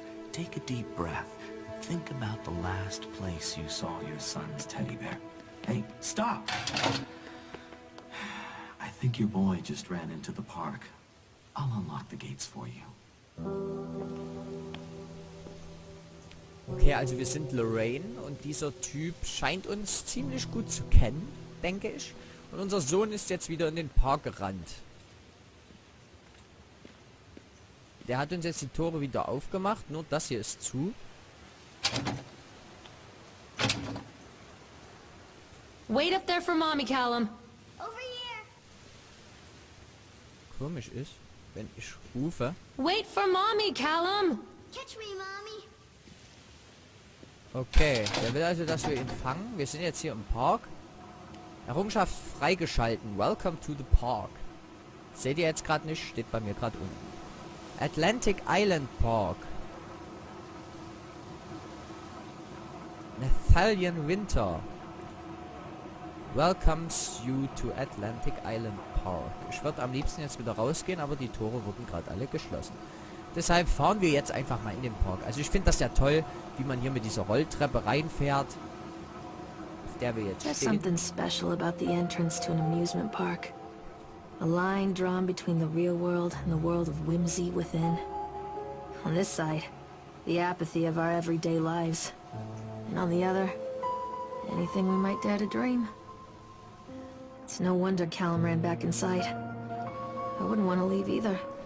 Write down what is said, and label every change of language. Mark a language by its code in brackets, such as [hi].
[en] Take a deep breath and think about the last place you saw your son's teddy bear. Hey, stop! I think your boy just ran into the park. I'll unlock the gates for you. [de] Okay, also wir sind Lorraine und dieser Typ scheint uns ziemlich gut zu kennen, denke ich. Und unser Sohn ist jetzt wieder in den Park gerannt. Der hat uns jetzt die Tore wieder aufgemacht, nur das hier ist zu. [en] Wait up there for Mommy, Callum. Over here. [de] Komisch ist, wenn ich rufe. [en] Wait for Mommy, Callum. Catch me, Mommy. [de] Okay, der will also, dass wir ihn fangen. Wir sind jetzt hier im Park. Errungenschaft freigeschalten. [en] Welcome to the Park. [de] Seht ihr jetzt gerade nicht? Steht bei mir gerade unten. [en] Atlantic Island Park. Nathalian Winter. Welcomes you to Atlantic Island Park. [de] Ich würde am liebsten jetzt wieder rausgehen, aber die Tore wurden gerade alle geschlossen. Deshalb fahren wir jetzt einfach mal in den Park. Also ich finde das ja toll, wie man hier mit dieser Rolltreppe reinfährt. Auf der wir jetzt [en] There's [de] stehen. [en] something special about the entrance to an amusement park. A line drawn between the real world and the world of whimsy within. On this side, the apathy of our everyday lives. And on the other, anything we might dare to dream. It's no wonder Callum ran back inside. I wouldn't want to leave either.